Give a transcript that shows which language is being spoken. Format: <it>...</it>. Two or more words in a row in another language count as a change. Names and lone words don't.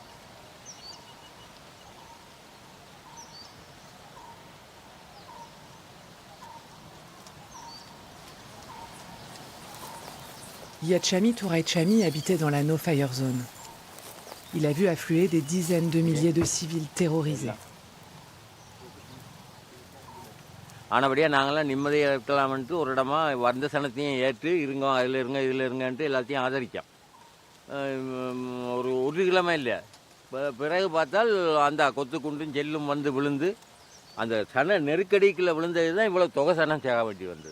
<fr>Yachami Touraichami habitait dans la no-fire zone. Il a vu affluer des dizaines de milliers de civils terrorisés.</fr> <ta>ஆனபடியாக நாங்களாம் நிம்மதியாக இருக்கலாம்ன்ட்டு ஒரு இடமா வந்த சனத்தையும் ஏற்று இருங்க அதில் இருங்க இதில் இருங்கன்ட்டு எல்லாத்தையும் ஆதரித்தோம். ஒரு கிழமை இல்லை, பிறகு பார்த்தால் அந்த கொத்து குண்டும் ஜெல்லும் வந்து விழுந்து அந்த சன நெருக்கடிக்குள்ளே விழுந்தது தான் இவ்வளோ தொகை சனம் சேக வேண்டி வந்தது.</ta>